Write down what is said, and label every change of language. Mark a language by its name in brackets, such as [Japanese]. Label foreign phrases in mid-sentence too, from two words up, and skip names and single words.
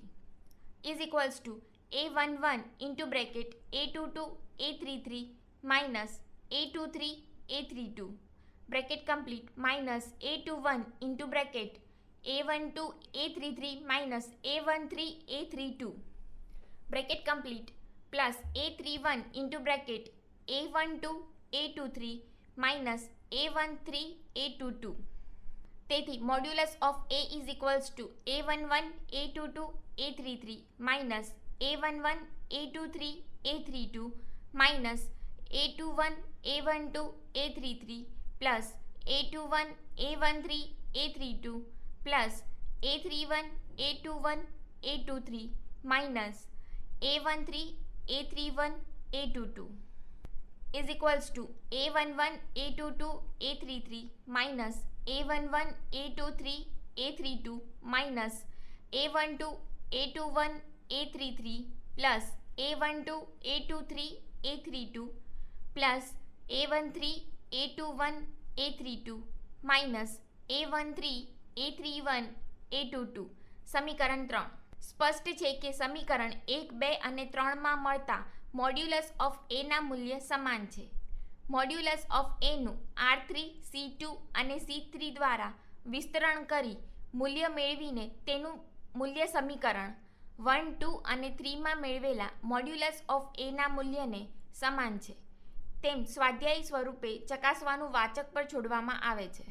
[English] is equals to a11 into bracket a22 a33 minus a23 a32 bracket complete minus a21 into bracket a12 a33 minus a13 a32 bracket complete plus a31 into bracket a12 a23 minus a13 a22. તેથી modulus of A is equals to a11 a22 a33 minus a11 a23 a32 minus a21 a12 a33 plus a21 a13 a32 plus a31 a21 a23 minus a13 a31 a22 is equals to a11 a22 a33 minus a11 a23 a32 minus a12 a21 a33 plus a12 a23 a32 plus a13 a21 a32 minus a13 a31 a22 સમીકરણ 3. [Gujarati] સ્પષ્ટ છે કે સમીકરણ 1, 2 અને 3માં મળતા [English] modulus of [Gujarati] A ના મૂલ્ય સમાન છે. [English] modulus of [Gujarati] A નું R3 C2 અને C3 દ્વારા વિસ્તરણ કરી મૂલ્ય મેળવીને તેનું મૂલ્ય સમીકરણ 1, 2 અને 3માં મેળવેલા [English] modulus of [Gujarati] A ના મૂલ્યને સમાન છે તેમ સ્વાધ્યાયી સ્વરૂપે ચકાસવાનું વાચક પર છોડવામાં આવે છે.